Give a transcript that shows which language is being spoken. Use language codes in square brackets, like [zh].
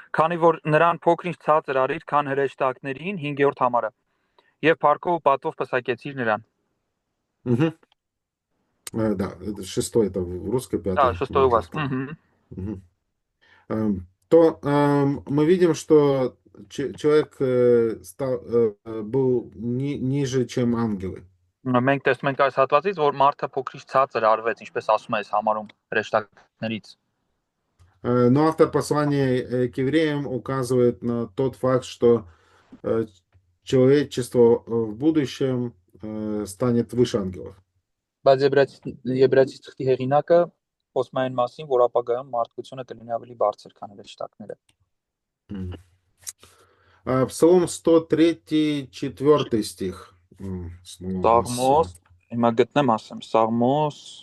[hy] Քանի որ նրան փոքրինչ ցածր արիր, քան հրեշտակներին 5-րդ համարը։ Եվ парքով ու պատվով պսակեցիր նրան։ [ru] Да, это шестой, это в русской пятый. Да, шестой у вас. То мы видим, что человек был ниже, чем ангелы. [hy] Մենք տեսնում ենք այս հատվածից, որ մարդը փոքրինչ ցածր արվեց, ինչպես ասում է այս համարում հրեշտակներից։ [ru] Но автор послания к евреям указывает на тот факт, что человечество в будущем станет выше ангелов. [hy] Բայց Եբրայեցի ծխտի հեղինակը խոսում է այն մասին, որ ապագայում մարդկությունը կլինի ավելի բարձր, քան հրեշտակները։ [ru] Псалом 103, 4 стих. [hy] Սաղմոս, հիմա գտնեմ ասեմ, Սաղմոս